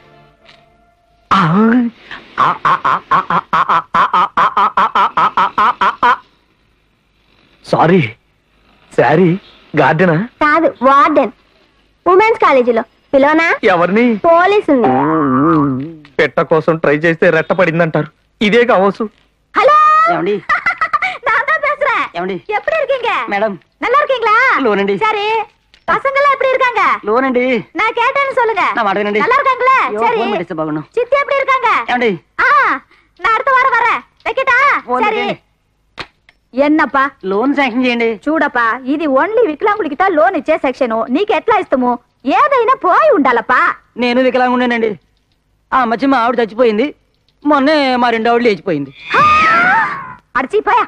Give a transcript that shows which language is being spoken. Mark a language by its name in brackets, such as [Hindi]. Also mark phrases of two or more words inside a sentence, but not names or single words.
[Telugu] సారీ, శారీ గార్డెనా? కాదు, వార్డెన్. ఉమెన్స్ కాలేజీలో పిలోనా? ఎవరిని? పోలీసుని. పెట్ట కోసం ట్రై చేస్తే రెట్ట పడిందంటారు. ఇదే కావచ్చు. హలో, ఏమండి? [Tamil] நான் தான் பேசுறேன். [Telugu] ఏమండి? [Tamil] எப்படி இருக்கீங்க? [Telugu] మేడం [Tamil] நல்லா இருக்கீங்களா? [Telugu] లోనండి. [Tamil] சரி, பசங்கெல்லாம் எப்படி இருக்காங்க? [Telugu] లోనండి. [Tamil] நான் கேட்டேன்னு சொல்லுங்க. நான் மாட்டேనండి. நல்லா இருக்காங்களா? [Telugu] అయ్యో, [Tamil] சரி. [Telugu] ఫోన్ పెట్టేస్తే బాగుండు. [Tamil] சித்தி எப்படி இருக்காங்க? [Telugu] ఏమండి? [Tamil] நான் அடுத்த வாரம் வரேன். வைக்கட்டா? [Telugu] ఫోన్ [Tamil] சரி. [Telugu] పెట్టండి. ఎన్నప్పా లోన్ శాంక్షన్ చేయండి. చూడప్పా, ఇది ఓన్లీ వికలాంగులకి లోన్ ఇచ్చే సెక్షన్. నీకు ఎట్లా ఇస్తాము? ఏదైనా పోయి ఉండాలప్పా. నేను వికలాంగుండేనండి. ఆ మధ్య మా ఆవిడ చచ్చిపోయింది. మొన్నే మా రెండో ఆవిడ లేచిపోయింది. అడిచిపోయా.